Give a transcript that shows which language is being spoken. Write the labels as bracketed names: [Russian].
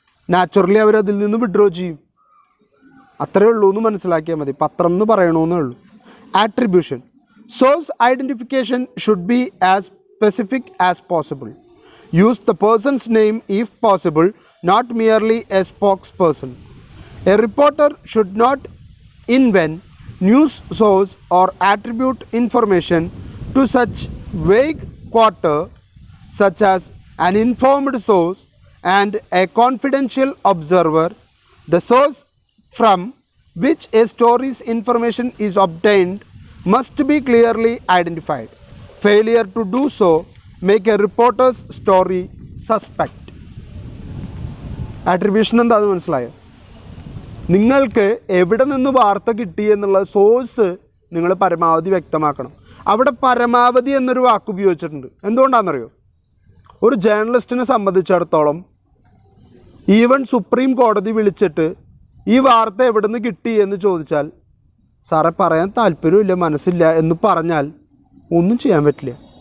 [Malayalam] Naturally അവരതിൽ നിന്ന് withdraw ചെയ്യും. അത്രയേ ഉള്ളൂ എന്ന് മനസ്സിലാക്കിയാൽ മതി. പത്രം എന്ന് പറയണമെന്നേ ഉള്ളൂ. [English] Attribution. Source identification should be as specific as possible. Use the person's name if possible, not merely a spokesperson. A reporter should not invent news source or attribute information to such vague quarter such as an informed source and a confidential observer. The source from which a story's information is obtained must be clearly identified. Failure to do so make a reporter's story suspect. [Malayalam] Attribution എന്താണെന്ന് മനസ്സിലായോ? നിങ്ങൾക്ക് എവിടെ നിന്ന് വാർത്ത കിട്ടി എന്നുള്ള source നിങ്ങൾ പരമാവധി വ്യക്തമാക്കണം. അവിടെ പരമാവധി എന്നൊരു വാക്ക് ഉപയോഗിച്ചിട്ടുണ്ട്. എന്തുകൊണ്ടാണെന്നറിയോ? ഒരു ജേർണലിസ്റ്റിനെ സംബന്ധിച്ചിടത്തോളം ഈവൻ സുപ്രീം കോടതി വിളിച്ചിട്ട് ഈ വാർത്ത എവിടെ നിന്ന് കിട്ടി എന്ന് ചോദിച്ചാൽ, സാറേ പറയാൻ താല്പര്യമില്ല, മനസ്സില്ല എന്ന് പറഞ്ഞാൽ ഒന്നും ചെയ്യാൻ പറ്റില്ല.